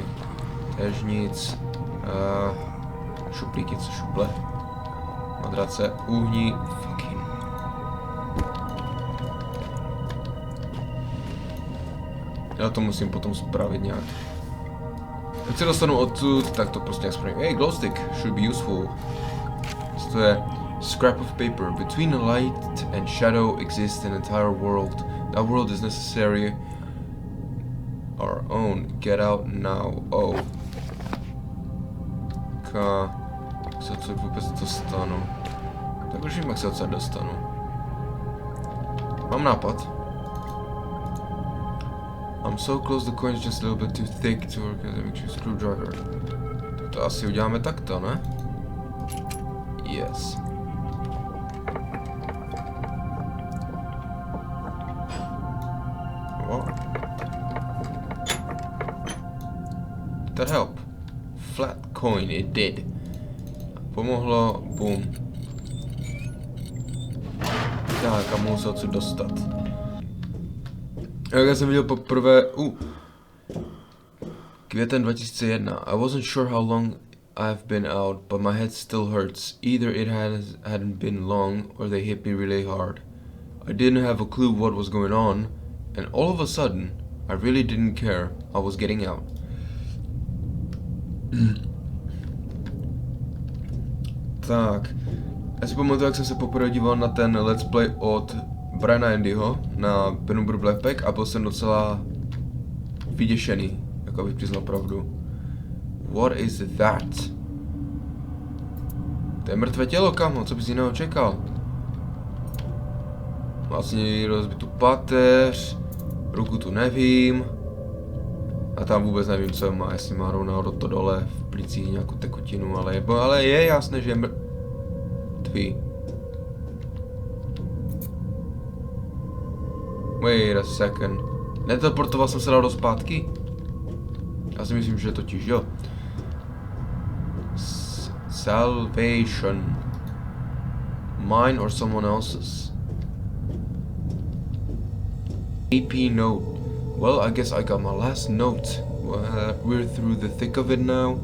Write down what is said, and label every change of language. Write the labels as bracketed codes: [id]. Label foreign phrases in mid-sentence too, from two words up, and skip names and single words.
[cs] Tež nic. Šuplíky, co šuple? Madrace, uhni, fucking. Já to musím potom spravit nějak. Když se dostanu odsud, tak to prostě nějak spravím. [en] Hey, glowstick should be useful. [cs] Co to je? [en] Scrap of paper. Between light and shadow exists an entire world. That world is necessary. Our own. Get out now. Oh. [cs] Jak se odsud vůbec dostanu? Tak už vím, jak se odsud dostanu. Mám nápad. [en] I'm so close, the coin's just a little bit too thick to work as a mixture screwdriver. [cs] To asi uděláme takto, ne? [en] Yes. What? Did that help? Flat coin, it did. [cs] Pomohlo, boom. Tak, a můžu se odsud dostat. Jak já jsem viděl poprvé, květen 2001. [en] I wasn't sure how long I've been out, but my head still hurts. Either it hadn't been long, or they hit me really hard. I didn't have a clue what was going on, and all of a sudden, I really didn't care. I was getting out. [cs] Tak, já si pamatuju, jak jsem se poprvé díval na ten [en] let's play [cs] od Briana Andyho na Penumbra Blekpleka a byl jsem docela vyděšený, jako bych přiznal pravdu. [en] What is that? [cs] To je mrtvé tělo, kamo, co bys jiného čekal? Vlastně rozbitou pateř, ruku tu nevím. A tam vůbec nevím, co má, jestli má rovnou to dole v plicích nějakou tekutinu, ale je jasné, že je mrtvý. [en] Wait a second. [cs] Neteleportoval jsem se dál do zpátky? Já si myslím, že totiž jo. [en] Salvation. Mine or someone else's. AP note. Well, I guess I got my last note. We're through the thick of it now.